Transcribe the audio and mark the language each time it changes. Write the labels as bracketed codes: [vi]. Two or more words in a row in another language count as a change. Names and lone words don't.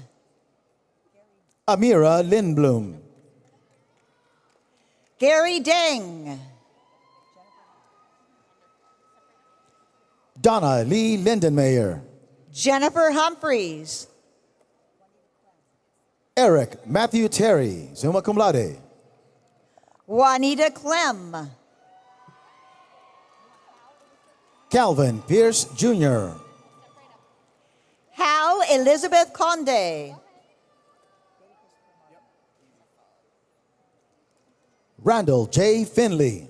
[en] Amira Lindblom. Gary Deng. Donna Lee Lindenmayer. Jennifer Humphreys. Eric Matthew Terry, [la] summa cum laude. [en] Juanita Clem. Calvin Pierce Jr. Hal Elizabeth Conde. Randall J. Finley.